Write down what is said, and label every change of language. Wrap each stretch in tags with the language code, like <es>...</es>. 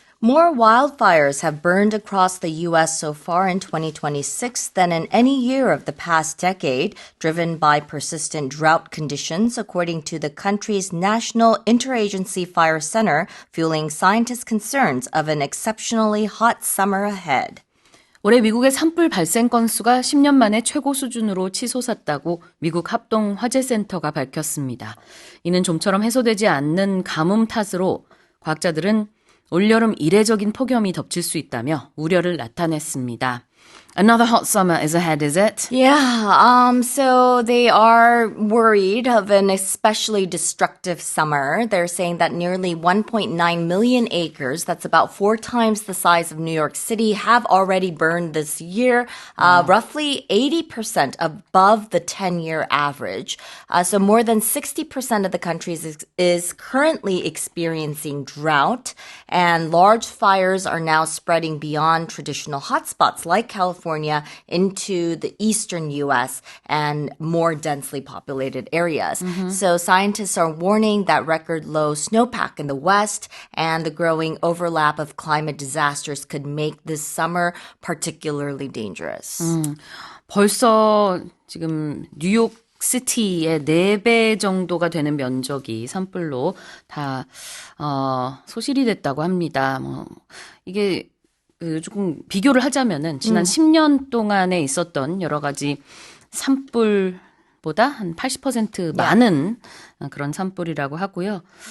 <en>More wildfires have burned across the U.S. so far in 2026 than in any year of the past decade, driven by persistent drought conditions, according to the country's National Interagency Fire Center, fueling scientists' concerns of an exceptionally hot summer ahead.</en> <ko>올해 미국의 산불 발생 건수가 10년 만에 최고 수준으로 치솟았다고 미국 합동화재센터가 밝혔습니다. 이는 좀처럼 해소되지 않는 가뭄 탓으로 과학자들은 올여름 이례적인 폭염이 덮칠 수 있다며 우려를 나타냈습니다.</ko> <en>Another hot summer is ahead, is it? Yeah, so they are worried of an especially destructive summer. They're saying that nearly 1.9 million acres, that's about 4 times the size of New York City, have already burned this year, roughly 80% above the 10-year average. So more than 60% of the country is currently experiencing drought, and large fires are now spreading beyond traditional hotspots like California into the eastern U.S. and more densely populated areas. So scientists are warning that record low snowpack in the west and the growing overlap of climate disasters could make this summer particularly dangerous.</en> <ko>벌써 지금 뉴욕 시티의 4배 정도가 되는 면적이 산불로 다 소실이 됐다고 합니다. 이게 조금 비교를 하자면은 지난 10년 동안에 있었던 여러 가지 산불보다 한 80% 많은 그런 산불이라고 하고요.</ko>